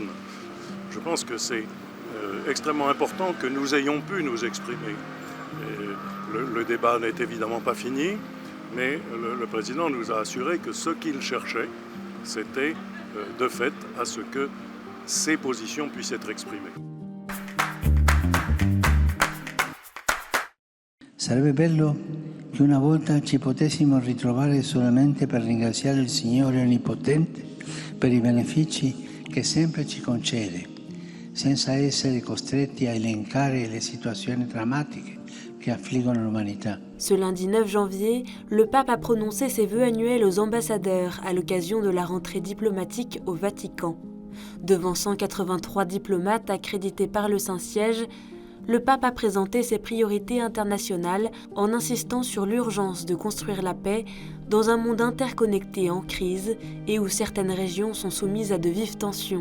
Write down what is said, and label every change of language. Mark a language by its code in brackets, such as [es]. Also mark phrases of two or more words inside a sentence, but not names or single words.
[fr] Je pense que c'est extrêmement important que nous ayons pu nous exprimer. Le débat n'est évidemment pas fini, mais le président nous a assuré que ce qu'il cherchait, c'était de fait à ce que ces positions puissent être exprimées. [it] Sarebbe bello che una volta ci potessimo ritrovare solamente per ringraziare il Signore Onnipotente per i benefici che sempre ci concede, senza essere costretti a elencare le situazioni drammatiche che affliggono l'umanità. [fr] Ce lundi 9 janvier, le pape a prononcé ses vœux annuels aux ambassadeurs à l'occasion de la rentrée diplomatique au Vatican. Devant 183 diplomates accrédités par le Saint-Siège, le pape a présenté ses priorités internationales en insistant sur l'urgence de construire la paix dans un monde interconnecté en crise et où certaines régions sont soumises à de vives tensions.